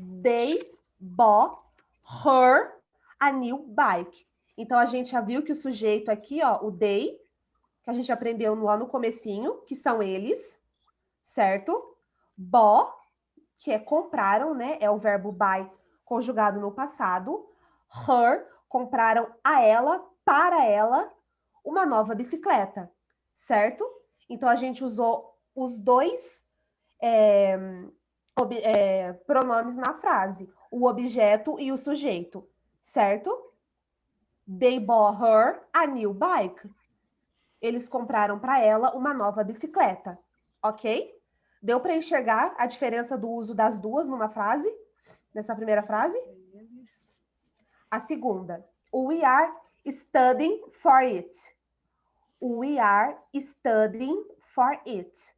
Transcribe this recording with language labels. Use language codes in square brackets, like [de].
[en] They bought her a new bike. [pt] Então, a gente já viu que o sujeito aqui, ó, o they, que a gente aprendeu lá no comecinho, que são eles, certo? Bought, que é compraram, né? É o verbo buy conjugado no passado. Her, compraram a ela, para ela, uma nova bicicleta, certo? Então, a gente usou os dois pronomes na frase, o objeto e o sujeito, certo? [en] They bought her a new bike. [pt] Eles compraram para ela uma nova bicicleta, ok? Deu para enxergar a diferença do uso das duas numa frase? Nessa primeira frase? A segunda. [en] We are studying for it. We are studying for it.